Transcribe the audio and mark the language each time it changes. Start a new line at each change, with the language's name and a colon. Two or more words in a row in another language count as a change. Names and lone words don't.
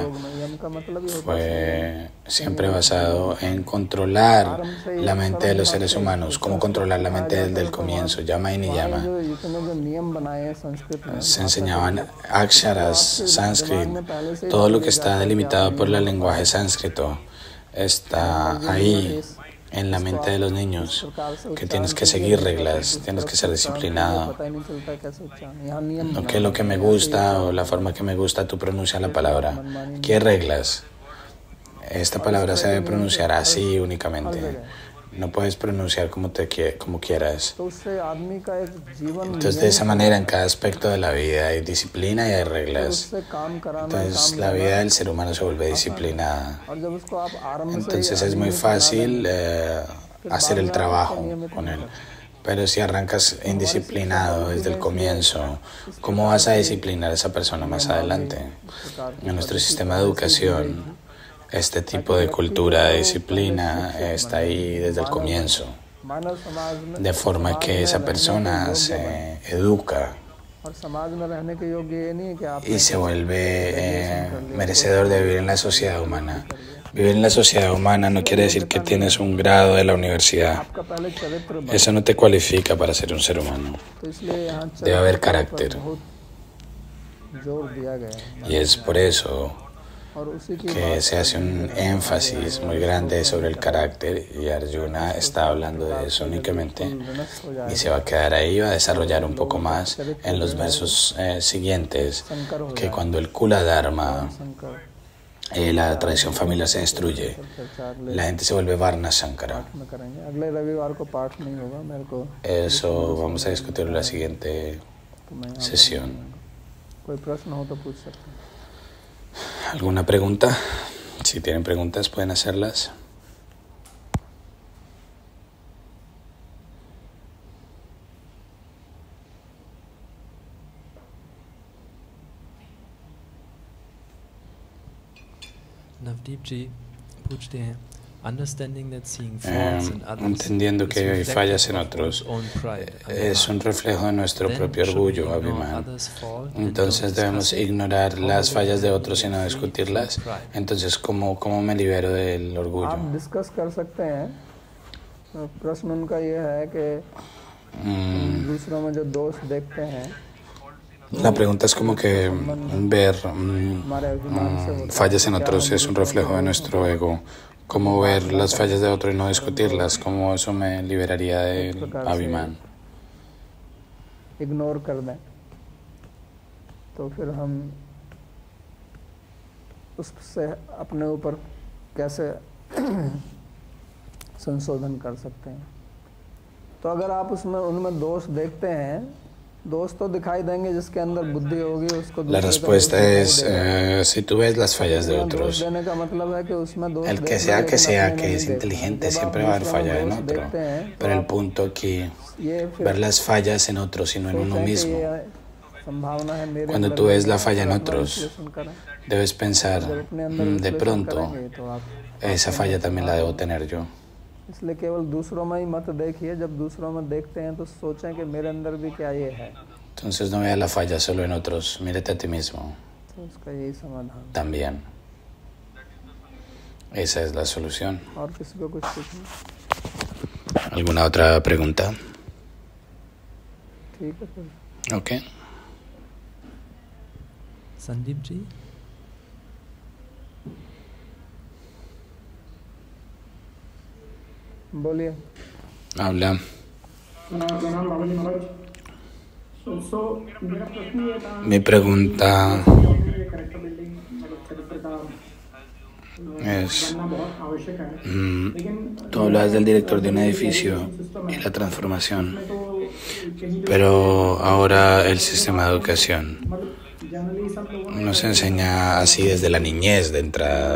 Hindi: नियम का मतलब ही होता
Spanish: fue siempre basado en controlar la mente de los seres humanos, cómo controlar la mente desde el comienzo, llama y niyama.
Hindi: है जितने जो नियम बनाए हैं संस्कृत में
Spanish: Se enseñaban aksharas, sánscrito, todo lo que está delimitado por el lenguaje sánscrito está ahí en la mente de los niños, que tienes que seguir reglas, tienes que ser disciplinado.
Hindi: पता ही नहीं चलता कैसे उच्चारण यहाँ नियम
Spanish: No que lo que me gusta o la forma que me gusta tú pronuncias la palabra. ¿Qué reglas? Esta palabra se debe pronunciar así únicamente. No puedes pronunciar como quieras.
Hindi: तो उससे आदमी का एक जीवन
Spanish: Entonces, de esa manera, en cada aspecto de la vida hay disciplina y hay reglas.
Hindi: उससे काम कराना
Spanish: Entonces, la vida del ser humano se vuelve disciplinada.
Hindi: और जब उसको आप आरंभ से
Spanish: Entonces, es muy fácil hacer el trabajo con él. Pero si arrancas indisciplinado desde el comienzo, ¿cómo vas a disciplinar a esa persona más adelante? En nuestro sistema de educación, este tipo de cultura de disciplina está ahí desde el comienzo,
Hindi: मानव समाज में
Spanish: de forma que esa persona se educa
Hindi: और समाज में रहने के योग्य ये नहीं है कि आप
Spanish: y se vuelve merecedor de vivir en la sociedad humana. Vivir en la sociedad humana no quiere decir que tienes un grado de la universidad.
Hindi: आपका पहले चरित्र
Spanish: Eso no te cualifica para ser un ser humano.
Hindi: तो इसलिए यहाँ
Spanish: Debe haber carácter.
Hindi: बहुत जोर दिया गया है
Spanish: Y es por eso
Hindi: और उसी की
Spanish: que se hace un énfasis muy grande sobre el carácter y Arjuna está hablando de eso únicamente
Hindi: विनष्ट हो जाए
Spanish: y se va a quedar ahí, va a desarrollar un poco más en los versos siguientes,
Hindi: शंकर हो
Spanish: que cuando el
Hindi: कुल धर्म, शंकर
Spanish: la tradición familiar se destruye,
Hindi: चर्चा अगले
Spanish: la gente se vuelve
Hindi: वर्ण संकर. में करेंगे अगले रविवार को पाठ नहीं होगा मेरे को
Spanish: Eso vamos a discutirlo en la siguiente
Hindi: तो मैं यहाँ
Spanish: sesión.
Hindi: कोई प्रश्न हो तो पूछ सकते हैं
Spanish: ¿Alguna pregunta? Si tienen preguntas pueden hacerlas.
English: Navdeep ji,
Hindi: पूछते हैं
English: understanding that seeing faults in others
Spanish: Entendiendo
English: is
Spanish: que hay
English: reflective
Spanish: fallas en
English: of
Spanish: otros
English: one's own pride,
Spanish: es un reflejo de nuestro
English: Then,
Spanish: propio
English: should we
Spanish: orgullo,
English: ignore
Spanish: Abhiman.
English: others' fault and
Spanish: Entonces
English: don't
Spanish: debemos
English: discuss it?
Spanish: ignorar
English: How
Spanish: las
English: do
Spanish: fallas de
English: we
Spanish: otros y no
English: be free from
Spanish: discutirlas.
English: pride?
Spanish: Entonces, ¿cómo me libero del orgullo?
Hindi: आप डिस्कस कर सकते हैं तो प्रश्न उनका ये है कि दूसरों में जो दोष देखते हैं
Spanish: La pregunta es como que ver
Hindi: हमारे अभिमान से होता है
Spanish: fallas en otros es un reflejo de nuestro ego. ¿Cómo ver las fallas de otro y no discutirlas? ¿Cómo eso me liberaría del Abhiman?
Hindi: इग्नोर कर दें तो फिर हम उससे अपने ऊपर कैसे संशोधन कर सकते हैं तो अगर आप उसमें उनमें दोष देखते हैं दोष तो दिखाई देंगे जिसके अंदर बुद्धि होगी उसको
Spanish: La
Hindi: दूसरे का
Spanish: respuesta
Hindi: दोष दिखाई
Spanish: es,
Hindi: देगा।
Spanish: si tú ves las fallas de
Hindi: उसमें दोष
Spanish: otros,
Hindi: देने का मतलब है कि उसमें दोष
Spanish: el que
Hindi: देखना
Spanish: sea
Hindi: है,
Spanish: que
Hindi: लेकिन
Spanish: sea
Hindi: अपने में
Spanish: que
Hindi: नहीं
Spanish: es
Hindi: देखना।
Spanish: inteligente
Hindi: जब आप
Spanish: siempre va a haber
Hindi: दूसरों
Spanish: falla
Hindi: में
Spanish: en
Hindi: दोष
Spanish: otro.
Hindi: देखते हैं,
Spanish: Pero
Hindi: तो
Spanish: el punto aquí,
Hindi: ये फिर
Spanish: ver las fallas en otros y no en uno
Hindi: सोचें कि
Spanish: mismo.
Hindi: ये संभावना है मेरे
Spanish: Cuando
Hindi: अंदर
Spanish: tú
Hindi: भी
Spanish: ves la
Hindi: है,
Spanish: falla en
Hindi: तो अपना
Spanish: otros,
Hindi: विश्लेषण करें।
Spanish: debes pensar,
Hindi: जब अपने अंदर
Spanish: de
Hindi: विश्लेषण
Spanish: pronto,
Hindi: करेंगे, तो आप
Spanish: esa falla también la debo tener yo.
Hindi: इसलिए केवल दूसरों में ही मत देखिए जब दूसरों में देखते हैं तो सोचें कि मेरे अंदर भी क्या ये है
Spanish: Entonces no vea la falla solo en otros, mírate a ti mismo
Hindi: तो उसका यही समाधान
Spanish: también. Esa es la solución.
Hindi: और किसी को कुछ पूछना
Spanish: ¿Alguna otra pregunta?
Hindi: ठीक है फिर
Spanish: Ok.
Hindi: Sandeep ji, बोलिए
Spanish: Habla. Mi pregunta es, tú hablas del director de un edificio y la transformación, pero ahora el sistema de educación nos enseña así desde la niñez, de entrada.